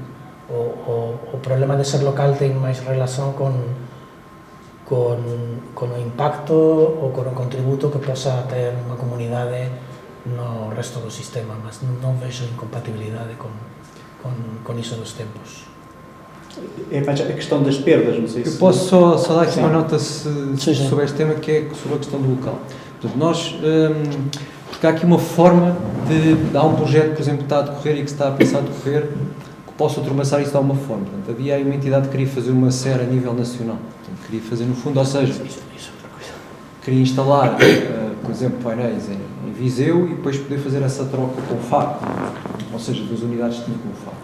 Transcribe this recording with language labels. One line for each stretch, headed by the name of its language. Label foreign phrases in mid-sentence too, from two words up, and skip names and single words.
Galician: O problema de ser local ten máis relación con o impacto ou con o contributo que posa ter unha comunidade no resto do sistema, mas non vexo incompatibilidade con iso dos tempos.
Portuguese: É mais a questão das perdas, não sei se... Eu posso só dar aqui uma nota sobre este tema, que é sobre a questão do local. Portanto, nós, porque há aqui uma forma há um projeto, por exemplo, que está a decorrer e que se está a pensar a decorrer, que possa ultrapassar isso de alguma forma. Portanto, havia aí uma entidade que queria fazer uma SER a nível nacional. Portanto, queria fazer no fundo, ou seja, queria instalar, por exemplo, painéis em Viseu e depois poder fazer essa troca com o Faro, ou seja, duas unidades tinham com o Faro.